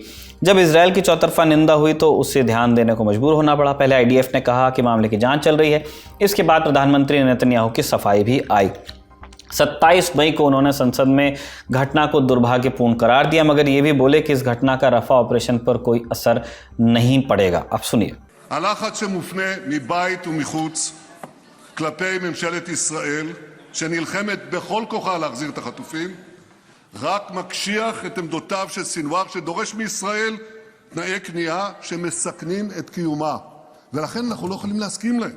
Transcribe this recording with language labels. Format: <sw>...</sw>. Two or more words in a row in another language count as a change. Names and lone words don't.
<hi>जब इजराइल की चौतरफा निंदा हुई तो उससे ध्यान देने को मजबूर होना पड़ा। पहले IDF ने कहा कि मामले की जांच चल रही है। इसके बाद प्रधानमंत्री नेतन्याहू की सफाई भी आई। 27 मई को उन्होंने संसद में घटना को दुर्भाग्यपूर्ण करार दिया, मगर ये भी बोले कि इस घटना का रफा ऑपरेशन पर कोई असर नहीं पड़ेगा। अब सुनिए।</hi> <he>הלחץ שמופנה מבית ומחוץ כלפי ממשלת ישראל, שנלחמת בכל כוחה להחזיר את החטופים, רק מקשיח את עמדותיו של סנוואר שדורש מישראל תנאי כניעה שמסכנים את קיומה, ולכן אנחנו לא יכולים להסכים להם.</he>